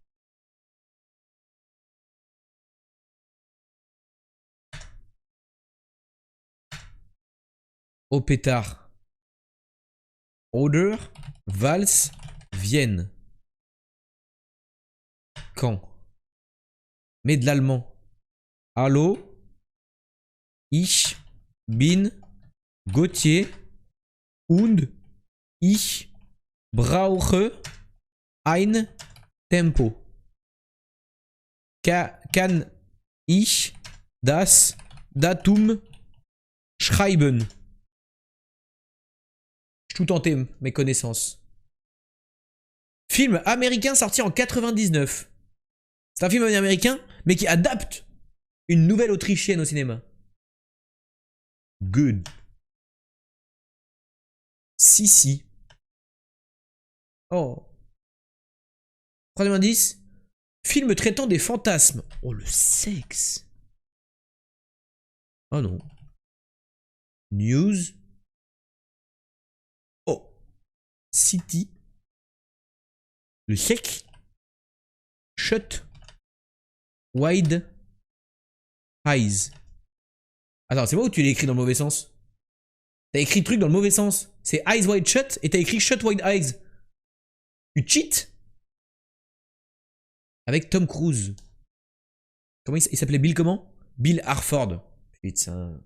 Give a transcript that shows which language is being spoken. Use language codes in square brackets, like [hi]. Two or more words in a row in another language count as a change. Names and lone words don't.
[fr] Au pétard. Oder, Valse, Vienne. Quand? Mais de l'allemand. [de] Hallo, ich bin Gauthier und ich brauche ein Tempo. Kann ich das Datum schreiben? [fr] Je tout tenté mes connaissances. Film américain sorti en 99. C'est un film américain, mais qui adapte une nouvelle autrichienne au cinéma. Good. Si. Oh. Troisième indice. Film traitant des fantasmes. Oh, le sexe. Oh non. News. Oh. City. Le sexe. Shut. Wide. Eyes. Attends, c'est moi ou tu l'as écrit dans le mauvais sens? T'as écrit le truc dans le mauvais sens. C'est Eyes Wide Shut et t'as écrit Shut Wide Eyes. Tu cheats? Avec Tom Cruise. Comment il s'appelait? Bill comment? Bill Harford. Putain.